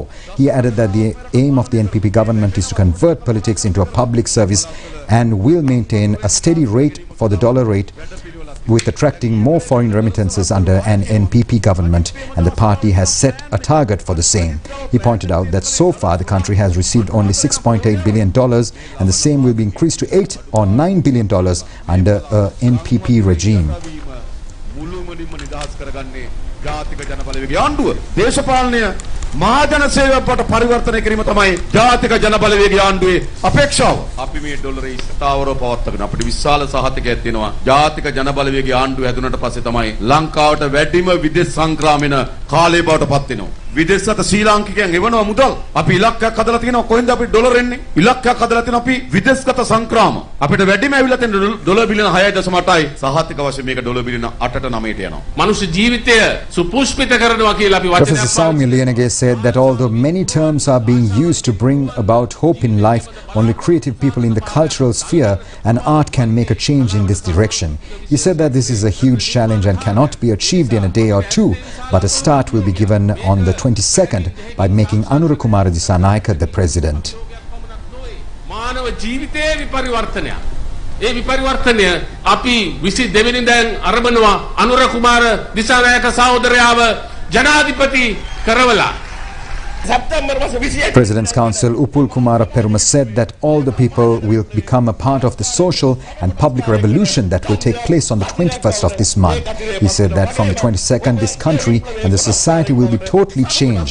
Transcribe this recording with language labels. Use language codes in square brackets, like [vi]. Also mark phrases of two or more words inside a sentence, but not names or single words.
[en] He added that the aim of the NPP government is to convert politics into a public service and will maintain a steady rate for the dollar rate, with attracting more foreign remittances under an NPP government, and the party has set a target for the same. He pointed out that so far the country has received only $6.8 billion, and the same will be increased to $8 or $9 billion under a NPP regime. [si] මහජන සේවයට පරිවර්තනය කිරීම තමයි ජාතික ජන බලවේගයේ ආණ්ඩුවේ අපේක්ෂාව. අපි මේ ඩොලරේ ස්ථාවරව පවත්වාගෙන අපිට විශාල සහතිකයක් තියෙනවා. ජාතික ජන බලවේගයේ ආණ්ඩුව හැදුනට පස්සේ තමයි ලංකාවට වැඩිම විදේශ සංක්‍රාමන කාලය බවට පත් වෙනවා. විදේශගත ශ්‍රී ලාංකිකයන් එවනවා මුදල්. අපි ඉලක්කයක් හදලා තියෙනවා කොහෙන්ද අපි ඩොලර් එන්නේ? ඉලක්කයක් හදලා තියෙනවා අපි විදේශගත සංක්‍රාම. අපිට වැඩිම ඇවිල්ලා තියෙන ඩොලර් බිලියන 6.8යි. සහතික වශයෙන් මේක ඩොලර් බිලියන 8ට 9ට යනවා. මනුෂ්‍ය ජීවිතය සුපුෂ්පිත කරනවා කියලා අපි වචනයක් [en] Professor Saumya Liyanage said that although many terms are being used to bring about hope in life, only creative people in the cultural sphere and art can make a change in this direction. He said that this is a huge challenge and cannot be achieved in a day or two, but a start will be given on the 22nd by making Anura Kumara Dissanayake the president. [si] මානව ජීවිතයේ විපරිවර්තනය. ඒ විපරිවර්තනය අපි 22 වෙනිදාන් ආරම්භනවා අනුර කුමාර දිසානායක සහෝදරයාව ජනාධිපති කරවලා. [en] President's Counsel Upul Kumara Peruma said that all the people will become a part of the social and public revolution that will take place on the 21st of this month. He said that from the 22nd, this country and the society will be totally changed.